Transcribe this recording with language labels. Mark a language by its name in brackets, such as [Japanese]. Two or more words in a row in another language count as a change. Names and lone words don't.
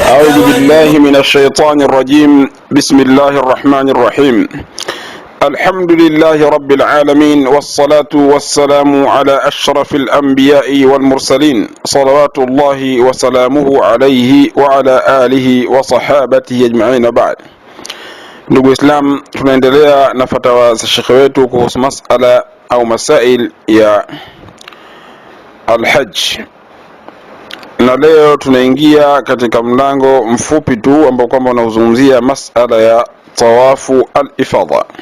[Arabic] أعوذ بالله من الشيطان الرجيم. بسم الله الرحمن الرحيم. الحمد لله رب العالمين، والصلاة والسلام على أشرف الأنبياء والمرسلين، صلوات الله وسلامه عليه وعلى آله وصحابته أجمعين. بعد. [Swahili] Ndugu Islam, tunaendelea na fatawa za shekhe wetu kuhusu masala au masail ya al-hajj, na leo tunaingia katika mlango mfupi tu ambao kwamba unazungumzia masala ya [Arabic] طواف الإفاضة.